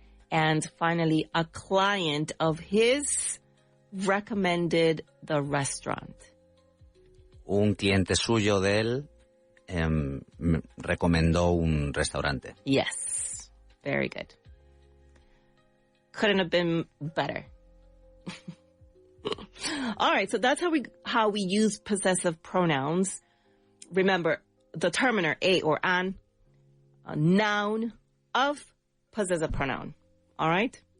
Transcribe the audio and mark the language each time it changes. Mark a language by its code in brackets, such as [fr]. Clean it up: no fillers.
[en] And finally, a client of his recommended the restaurant. [es] Un cliente suyo de él me recomendó un restaurante. [en] Yes. Very good. Couldn't have been better. All right, so that's how we use possessive pronouns. Remember, the determiner, a or an, a noun of possessive pronoun. All right?